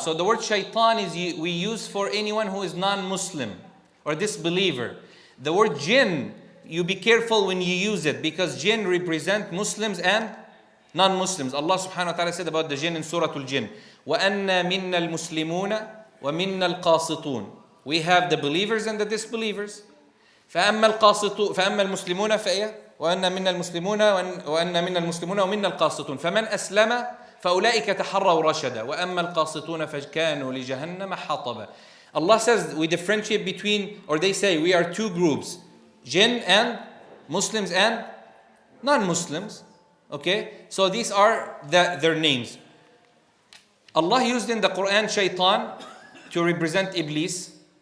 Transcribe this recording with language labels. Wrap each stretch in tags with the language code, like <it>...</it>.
<en>So the word Shaitan we use for anyone who is non-Muslim or disbeliever. The word Jinn, you be careful when you use it, because Jinn represent Muslims and non-Muslims. Allah subhanahu wa ta'ala said about the Jinn in Surah Al-Jinn,</en> <ar>وَأَنَّا مِنَّا الْمُسْلِمُونَ وَمِنَّا الْقَاسِطُونَ.</ar> <en>We have the believers and the disbelievers.</en> <ar>فأما المسلمون فإيه وأن منا المسلمون وأن منا المسلمون ومنا القاسطون فمن أسلم فأولئك تحروا رشدا وأما القاسطون فكانوا لجهنم حطبا.</ar> <en>Allah says we differentiate between, or they say we are two groups, jinn and Muslims and non-Muslims. Okay, so these are their names. Allah used in the Quran Shaitan to represent Iblis.</en>